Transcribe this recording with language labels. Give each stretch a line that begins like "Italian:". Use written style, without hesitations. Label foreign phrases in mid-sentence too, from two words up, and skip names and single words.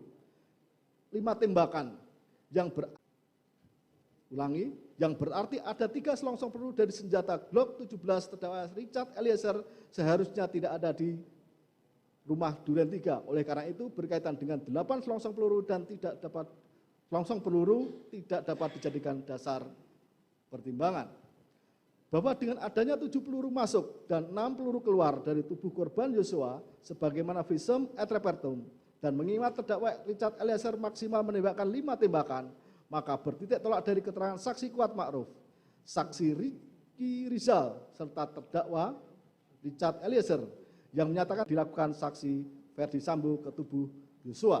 Indonesian: 5 tembakan yang berarti ada 3 selongsong peluru dari senjata Glock 17 terdakwa Richard Eliezer seharusnya tidak ada di rumah Duren 3. Oleh karena itu berkaitan dengan 8 selongsong peluru dan tidak dapat dijadikan dasar pertimbangan. Bahwa dengan adanya 7 peluru masuk dan 6 peluru keluar dari tubuh korban Yosua sebagaimana
Latin: visum et repertum
Indonesian: dan mengingat terdakwa Richard Eliezer maksimal menembakkan 5 tembakan, maka bertitik tolak dari keterangan saksi Kuat Ma'ruf, saksi Ricky Rizal serta terdakwa Richard Eliezer yang menyatakan dilakukan saksi Ferdi Sambo ke tubuh Yosua.